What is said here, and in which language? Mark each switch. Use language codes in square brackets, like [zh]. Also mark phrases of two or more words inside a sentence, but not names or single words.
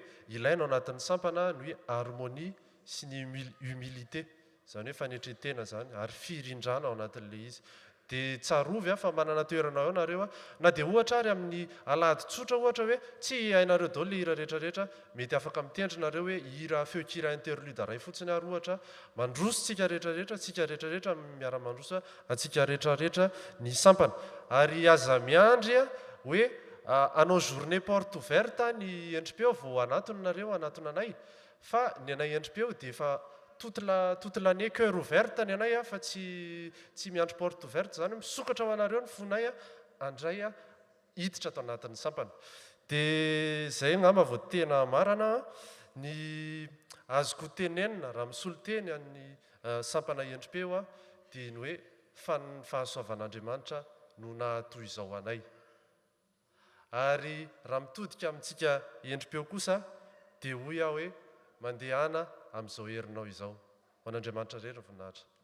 [mg] ilaina ao anatin'ny sampana no hoe harmonie sy ny humilité zany hoe fanetretena zany ary firindrana ao anatin'le izy dia tsarovy fa manana toerana ao nareo na dia ohatra ary amin'ny alady tsotra ohatra hoe tsy hainareo daholo le hira rehetrarehetra mety afaka mitendrinareo hoe hira feokira interlude ray fotsiny ary ohatra mandroso tsika rehetrarehetra tsika rehetrarehetra miara-mandroso atsika rehetrarehetra ny sampana ary aza miandry hoe anao [fr] journée porte ouverte [mg] ny endrim-peo vao anatonareo anatonanay fa ny anay endrim-peo dia efa [fr] toute l'année cœur ouverte [mg] ny anay fa tsy miandro [fr] porte ouverte [mg] zany misokatra ho anareo ny fonay andray hiditra ato anatin'ny sampana dia zay ngamba vao tena marana ny azoko tenenina raha misolo teny amin'ny sampana endrim-peo dia ny hoe fahasoavan'Andriamanitra no nahatoy izao anay ary raha mitodika amintsika endrim-peo kosa dia hoy aho hoe mandehana amin'izao herinao izao ho an'Andriamanitra rery voninahitra.